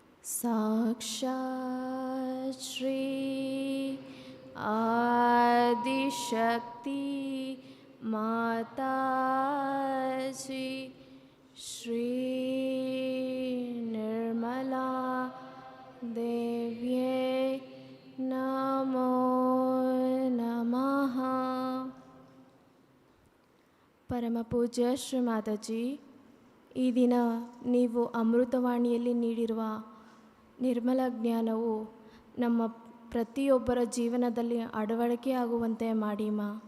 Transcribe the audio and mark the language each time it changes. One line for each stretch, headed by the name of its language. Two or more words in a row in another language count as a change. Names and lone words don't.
Sanskrit: साक्षात् श्री आदिशक्ति माताजी श्री निर्मला देव्ये नमो नमः।
Kannada: ಪರಮ ಪೂಜ್ಯ ಶ್ರೀ ಮಾತಾಜಿ, ಈ ದಿನ ನೀವು ಅಮೃತವಾಣಿಯಲ್ಲಿ ನೀಡಿರುವ ನಿರ್ಮಲ ಜ್ಞಾನವು ನಮ್ಮ ಪ್ರತಿಯೊಬ್ಬರ ಜೀವನದಲ್ಲಿ ಅಳವಡಿಕೆಯಾಗುವಂತೆ ಮಾಡಿಮಾ.